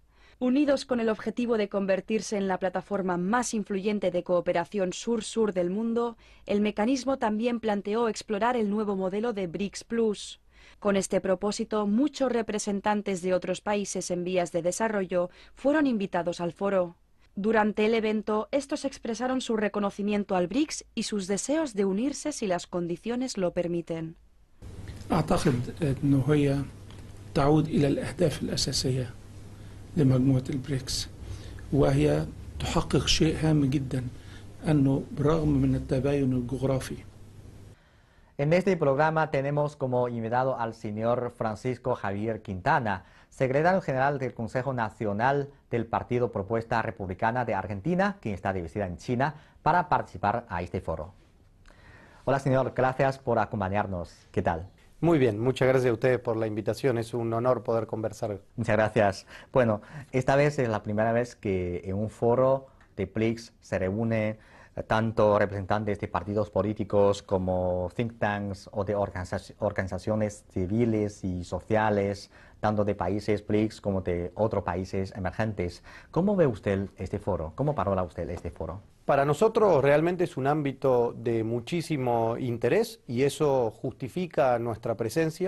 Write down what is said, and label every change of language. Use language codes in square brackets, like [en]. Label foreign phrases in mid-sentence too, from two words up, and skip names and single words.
[es] Unidos con el objetivo de convertirse en la plataforma más influyente de cooperación sur-sur del mundo, el mecanismo también planteó explorar el nuevo modelo de BRICS Plus. Con este propósito, muchos representantes de otros países en vías de desarrollo fueron invitados al foro. Durante el evento, estos expresaron su reconocimiento al BRICS y sus deseos de unirse si las condiciones lo permiten. [ar] لمجموعة البريكس وهي تحقق شيء هام جدا أنه برغم من التباين الجغرافي. [es] En este programa tenemos como invitado al señor Francisco Javier Quintana, secretario general del Consejo Nacional del Partido Propuesta Republicana de Argentina, quien está de visita en China, para participar a este foro. Hola señor, gracias por acompañarnos. ¿Qué tal? Muy bien, muchas gracias a ustedes por la invitación, es un honor poder conversar. Muchas gracias. Bueno, esta vez es la primera vez que en un foro de BRICS se reúnen tanto representantes de partidos políticos como [en] think tanks [es] o de organizaciones civiles y sociales, tanto de países BRICS como de otros países emergentes. ¿Cómo ve usted este foro? ¿Cómo valora usted este foro? Para nosotros realmente es un ámbito de muchísimo interés y eso justifica nuestra presencia.